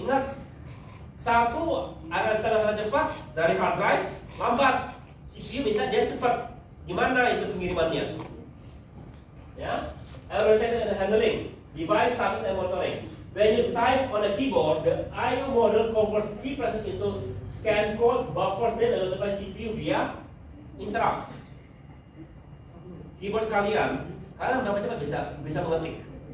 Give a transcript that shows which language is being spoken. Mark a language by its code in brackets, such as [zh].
[id] Ingat, satu ada sangat cepat dari hard drive, lambat. CPU minta dia cepat. Gimana itu pengirimannya? [en] Ya, error detection and handling, device starting and monitoring. When you type on a keyboard, the IO model converts key presses into scan codes, buffers, then notify CPU via interrupt. [id] Keyboard kalian berapa cepat bisa mengetik?